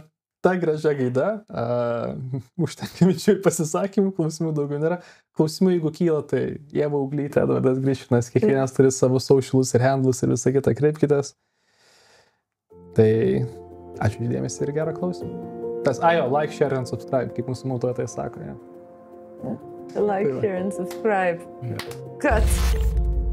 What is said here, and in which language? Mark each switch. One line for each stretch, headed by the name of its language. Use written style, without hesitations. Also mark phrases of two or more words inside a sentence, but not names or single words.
Lithuanian: Ta gražia gaida, užtenka minčių ir pasisakymų, klausimų daugiau nėra. Klausimų, jeigu kyla, tai Ieva Uglytė, Edvardas Grišinas, kiekvienas turi savo socialus ir handlus ir visą kitą, kreipkitės. Tai ačiū išdėmesį ir gerą klausimą. Tas,
English: like, share and subscribe,
Lithuanian: kaip mūsų mautotojai sako. Ja.
English: Like, share and subscribe. Cut.